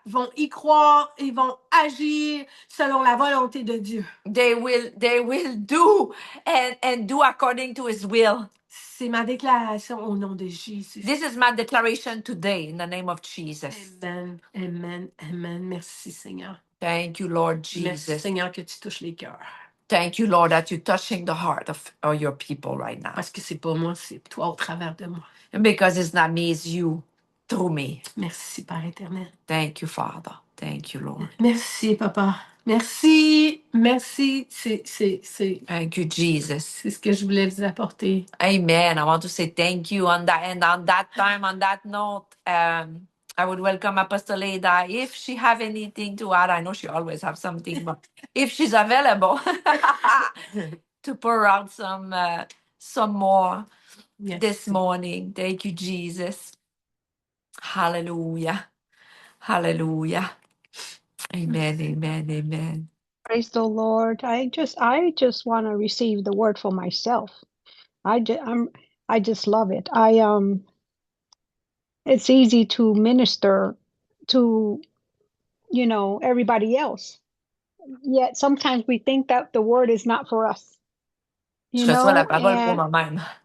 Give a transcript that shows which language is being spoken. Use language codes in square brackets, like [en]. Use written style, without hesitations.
[fr] vont y croire et vont agir selon la volonté de Dieu. [en] They will do and do according to His will. [fr] C'est ma déclaration au nom de Jésus. [en] This is my declaration today in the name of Jesus. [fr] Amen, amen, amen. Merci Seigneur. [en] Thank you, Lord Jesus. [fr] Merci Seigneur que tu touches les cœurs. [en] Thank you, Lord, that you're touching the heart of your people right now. [fr] Parce que c'est pas moi, c'est toi au travers de moi. [en] And because it's not me, it's you through me. [fr] Merci Père éternel. [en] Thank you, Father. Thank you, Lord. [fr] Merci Papa. Merci. [en] Thank you, Jesus. [fr] C'est ce que je voulais vous apporter. [en] Amen. I want to say thank you on that. And on that time, on that note, I would welcome Apostle Ada. If she have anything to add, I know she always have something, but if she's available to pour out some more this morning. Thank you, Jesus. Hallelujah. Hallelujah. Amen, amen, amen. Praise the Lord. I just want to receive the word for myself. I just love it. It's easy to minister to, everybody else. Yet sometimes we think that the word is not for us. [fr] Je reçois la parole pour moi-même.